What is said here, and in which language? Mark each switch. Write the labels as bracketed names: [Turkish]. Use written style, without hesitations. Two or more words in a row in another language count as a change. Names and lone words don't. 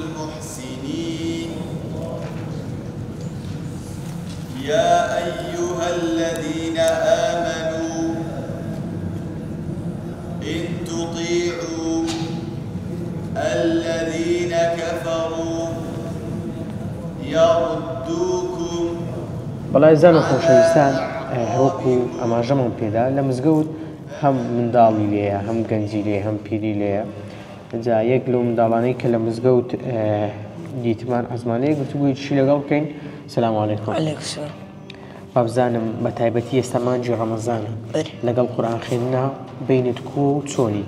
[Arabic] يا أيها الذين آمنوا إن تطيعوا الذين كفروا يردوكم [Central Kurdish] بەڵای زان و خۆشەویستان هەروەکو ئەماژەمان پێدا لە مزگەوت هەم منداڵی لێیە هەم گەنجی لێ هەم پیری لێیە جا یەک لەو منداڵانەی کە لە مزگەوت دیتمان ئەزمانەیە گفتوگوی چی لەگەڵ بکەین [Arabic] سلام علیکم [Central Kurdish] بابزانم بە تایبەتی ئێستا مانجی ڕەمەزانە لەگەڵ قورئان خوێندنا بینت کۆ و چۆنی